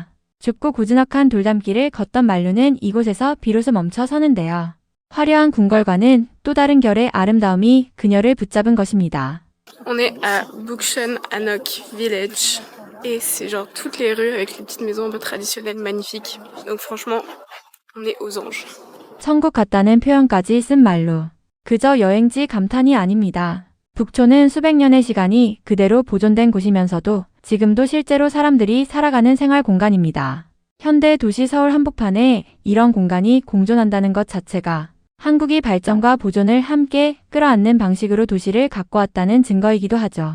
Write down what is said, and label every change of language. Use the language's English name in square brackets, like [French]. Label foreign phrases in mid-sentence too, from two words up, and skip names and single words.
[Korean] 좁고 고즈넉한 돌담길을 걷던 말루는 이곳에서 비로소 멈춰 서는데요. 화려한 궁궐과는 또 다른 결의 아름다움이 그녀를 붙잡은 것입니다. [French] On est à Bukchon Hanok Village. Et c'est genre toutes les rues avec les petites maisons un peu traditionnelles magnifiques. Donc franchement, on est aux anges. [Korean] 천국 같다는 표현까지 쓴 말루. 그저 여행지 감탄이 아닙니다. 북촌은 수백 년의 시간이 그대로 보존된 곳이면서도 지금도 실제로 사람들이 살아가는 생활 공간입니다. 현대 도시 서울 한복판에 이런 공간이 공존한다는 것 자체가 한국이 발전과 보존을 함께 끌어안는 방식으로 도시를 갖고 왔다는 증거이기도 하죠.